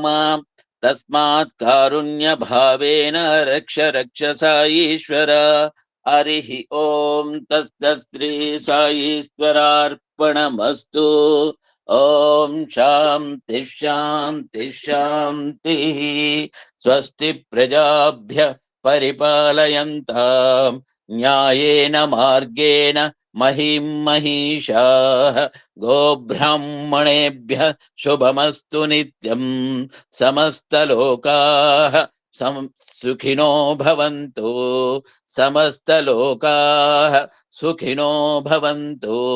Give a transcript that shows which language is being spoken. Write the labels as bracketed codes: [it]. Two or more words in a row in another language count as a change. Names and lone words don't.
[sa] తస్మాత్ కారుణ్య భావేన రక్ష రక్ష సాయీశ్వర. హరి ఓం తత్సత్ శ్రీ సాయీశ్వరార్పణమస్తు. ఓం శాంతి శాంతి శాంతి. స్వస్తి ప్రజాభ్య పరిపాలయంతాం న్యాయేన మార్గేణ మహిం మహిషాః. గోబ్రాహ్మణేభ్యః శుభమస్తు నిత్యం. సమస్తలోకాః సుఖినో భవంతు. సమస్తలోకాః సుఖినో భవంతు.